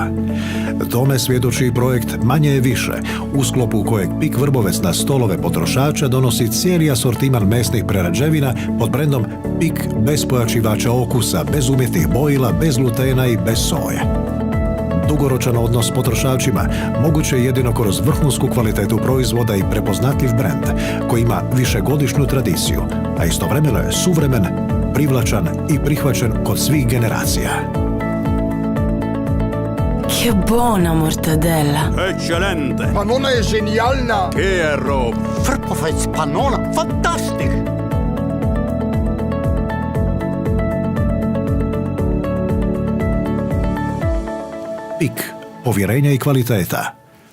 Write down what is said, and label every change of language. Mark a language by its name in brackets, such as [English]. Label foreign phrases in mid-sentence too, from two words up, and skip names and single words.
[Croatian] Tome svjedoči i projekt Manje je više, u sklopu kojeg PIK Vrbovec na stolove potrošača donosi cijeli asortiman mesnih prerađevina pod brendom PIK bez pojačivača okusa, bez umjetnih bojila, bez glutena i bez soje. Dugoročan odnos s potrošačima moguće je jedino kroz vrhunsku kvalitetu proizvoda i prepoznatljiv brend koji ima višegodišnju tradiciju, a istovremeno je suvremen, privlačan i prihvaćen kod svih generacija. [Italian] Che buona mortadella! Eccellente! Panona è genialna! Che è roba! [German] Vrbovec Panona, fantastisch! [Croatian] PIK, povjerenja i kvaliteta.